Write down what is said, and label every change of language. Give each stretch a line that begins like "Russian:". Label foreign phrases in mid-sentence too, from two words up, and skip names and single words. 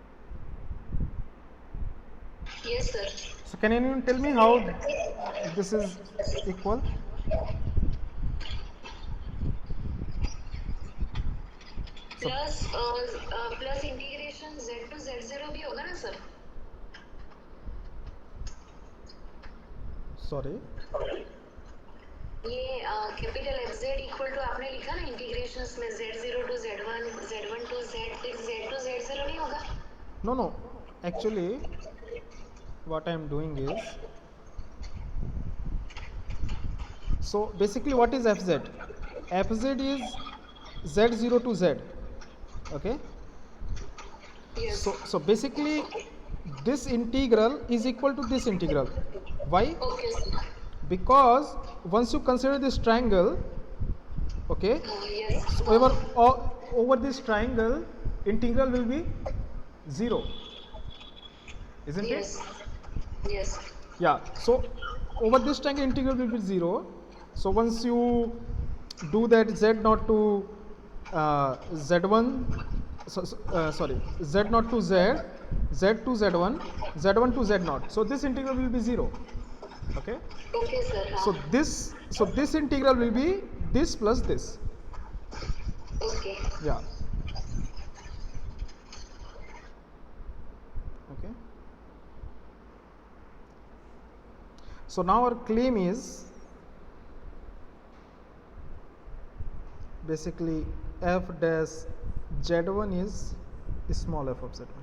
English: Yes, sir. So can anyone tell me how this is equal? plus integration z to z0
Hindi: भी होगा ना सर? सॉरी, ये
English: capital fz equal to
Hindi: आपने लिखा ना इंटीग्रेशंस में
English: z0 to z1 z1 to z0
Hindi: नहीं होगा?
English: No, actually what I am doing is, so basically what is fz? Fz is z0 to z. Okay, Yes. so basically this integral is equal to this integral. Why? Okay, sir. Because once you consider this triangle, okay, Yes. so over this triangle integral will be 0, isn't Yes. it? Yes. Yeah, so over this triangle integral will be 0. So once you do that z0 to z1, sorry, z0 to z, z to z1, z1 to z0, so this integral will be 0. Okay, Okay, sir. so this integral will be this plus this. Okay. Yeah. Okay, so now our claim is basically f dash z1 is small f of z1.